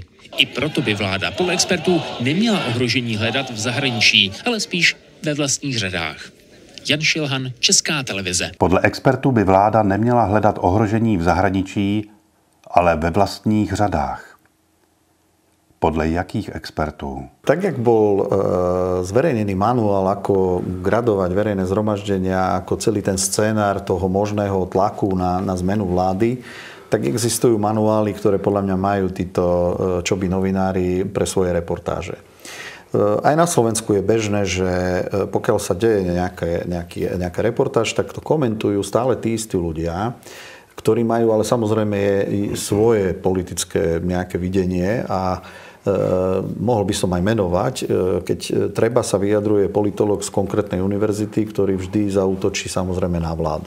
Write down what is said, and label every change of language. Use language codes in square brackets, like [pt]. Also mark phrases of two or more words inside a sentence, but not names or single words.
[cs] I proto by vláda podle expertů neměla ohrožení hledat v zahraničí, ale spíš ve vlastních řadách. Jan Šilhan, Česká televize. Podle expertů by vláda neměla hledat ohrožení v zahraničí, ale ve vlastních řadách. Podle jakých expertů? [sk] Tak, jak bol zverejnený manuál, ako gradovať verejné zhromaždenia, ako celý ten scénár toho možného tlaku na zmenu vlády, tak existujú manuály, ktoré podľa mňa majú títo čoby novinári pre svoje reportáže. Aj na Slovensku je bežné, že pokiaľ sa deje nejaká reportáž, tak to komentujú stále tí istí ľudia, ktorí majú ale samozrejme svoje politické nejaké videnie a mohol by som aj menovať, keď treba sa vyjadruje politológ z konkrétnej univerzity, ktorý vždy zaútočí samozrejme na vládu.